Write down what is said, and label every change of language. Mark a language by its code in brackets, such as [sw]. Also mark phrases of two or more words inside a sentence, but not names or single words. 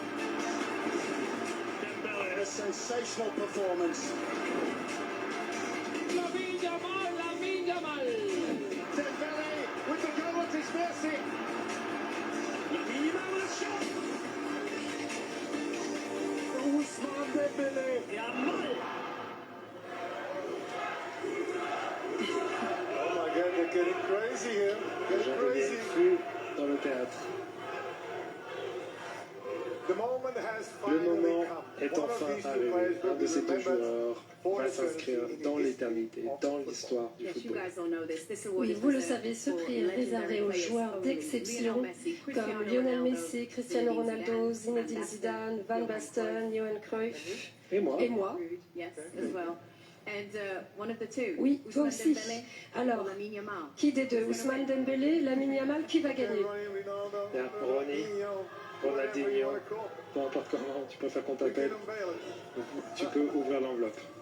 [en] Dembele. A sensational performance. Lamine Yamal, Lamine Yamal. Dembele with the goal at his mercy. Lamine Yamal with a shot. Ousmane Dembele. Yamal. [fr] J'en reviens plus dans le théâtre. Le moment est enfin arrivé. Un de ces deux joueurs va s'inscrire dans l'éternité, dans l'histoire du football. Oui, vous le savez, ce prix est réservé aux joueurs d'exception comme Lionel Messi, Cristiano Ronaldo, Zinedine Zidane, Van Basten, Johan Cruyff et moi. Oui, toi aussi. Alors, qui des deux, Ousmane Dembélé, Lamine Yamal, qui va gagner? Bien, Ronny, Ronaldinho, peu importe comment tu préfères qu'on t'appelle, tu peux ouvrir l'enveloppe.